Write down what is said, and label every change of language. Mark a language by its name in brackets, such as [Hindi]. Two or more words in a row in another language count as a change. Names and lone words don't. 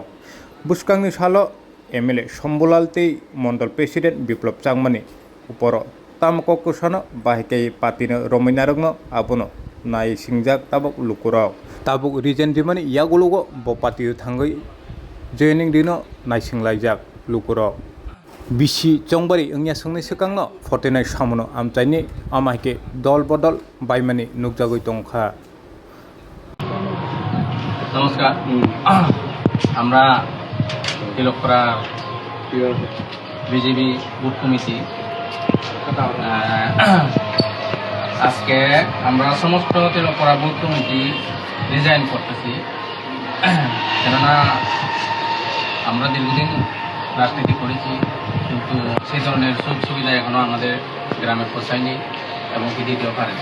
[Kok Borok] बुसकांनि सालो एमएलए शम्बुलाल तै मंडल प्रेसिडेंट बिप्लब चांगमानि उपर तामको कुसानो बाहिकै पार्टीनो रमैनारंनो आबोनो नाय सिंजाक ताबक लुकुराव ताबुक रिजेन दिमानि यागुलुगो बो पार्टी थांगै जयनिं दिनो नायसिंलायजाक लुकुराव बिसि चंबारी अंगिया सोंनै सिगांनो 49 सामनो आमचाइनि आमाइके दल बदल बायमानि नुकजागै दंखा। [Bangla] नमस्कार আমরা তিলকপাড়া বিজেপি [English] booth committee [Bangla] আজকে আমরা সমস্ত তিলকপাড়া [English] booth committee [Bangla] রিজাইন করতেছি, কেননা আমরা দীর্ঘদিন রাজনীতি করেছি কিন্তু সেই ধরনের সুযোগ সুবিধা এখনও আমাদের গ্রামে পৌঁছায়নি এবং কি দিতেও পারেনি।